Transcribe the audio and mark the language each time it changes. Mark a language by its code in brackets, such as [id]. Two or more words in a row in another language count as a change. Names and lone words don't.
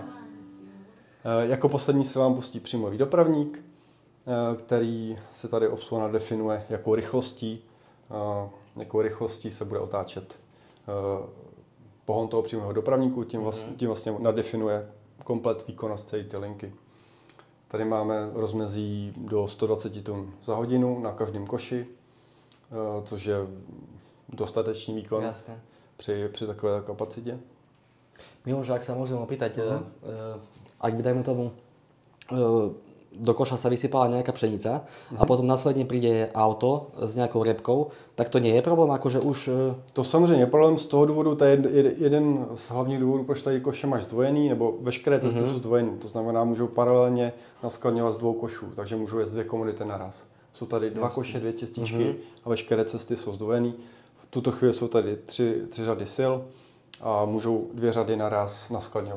[cs] Jako poslední se vám pustí příjmový dopravník, který se tady obsluha nadefinuje jakou rychlostí se bude otáčet pohon toho příjmového dopravníku, tím vlastně nadefinuje komplet výkonnost celé ty linky. Tady máme rozmezí do 120 tun za hodinu na každém koši, což je dostatečný výkon při takové kapacitě. [sk] Miloš, ak sa môžem opýtať, ak by dajme tomu do koša sa vysypala nejaká pšenica a potom následne príde auto s nejakou repkou, tak to nie je problém? Akože už... [cs] To samozřejmě je problém z toho důvodu, to je jeden z hlavních důvodů, proč tady koše máš zdvojený, nebo veškeré cesty jsou zdvojený. To znamená, můžou paralelně naskladňovat z 2 košů, takže můžou jet 2 komodity naraz. Jsou tady 2 koše, 2 čističky a veškeré cesty jsou zdvojený. V tuto chvíli jsou tady 3 řady sil a můžou 2 řady naraz naskladňovat.